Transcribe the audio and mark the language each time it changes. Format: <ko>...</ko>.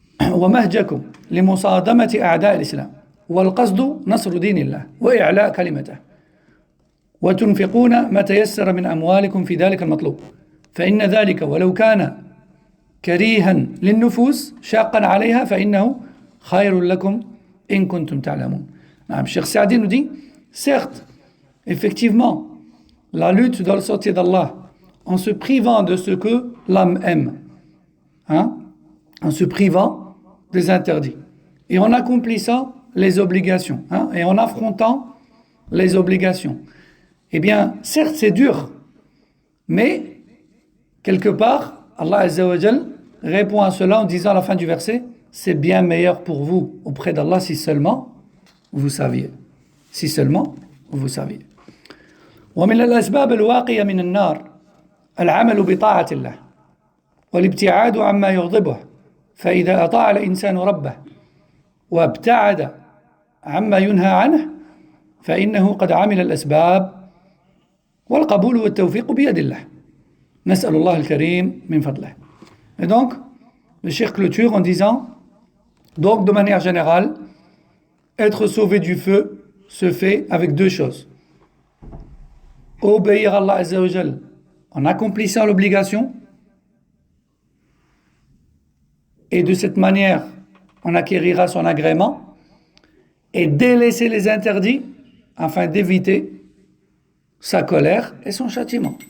<ar>ومهجكم لمصادمة أعداء الإسلام، والقصد نصر دين الله وإعلاء كلمته، وتنفقون ما تيسر من أموالكم في ذلك المطلوب، فإن ذلك ولو كان كريها للنفوس شاقا عليها فإنه خير لكم إن كنتم تعلمون.</ar> <fr>Cheikh Saadi nous dit, certes, effectivement, la lutte dans le sentier d'Allah, en se privant de ce que l'âme aime, en se privant des interdits, et en accomplissant les obligations, et en affrontant les obligations. Eh bien, certes, c'est dur, mais quelque part, Allah Azza wa Jal répond à cela en disant à la fin du verset, c'est bien meilleur pour vous auprès d'Allah si seulement vous saviez. Si seulement vous saviez.</fr> <ar>ومن الأسباب الواقية من النار العمل بطاعة الله والابتعاد عما يغضبه فإذا أطاع الإنسان ربه وابتعد عما ينهى عنه فإنه قد عمل الأسباب والقبول والتوفيق بيد الله نسأل الله الكريم من فضله.</ar> <fr>Et donc, le cheikh clôture en disant, donc de manière générale, être sauvé du feu se fait avec deux choses. Obéir à Allah Azza wa Jal en accomplissant l'obligation, et de cette manière, on acquérira son agrément, et délaisser les interdits afin d'éviter sa colère et son châtiment.</fr>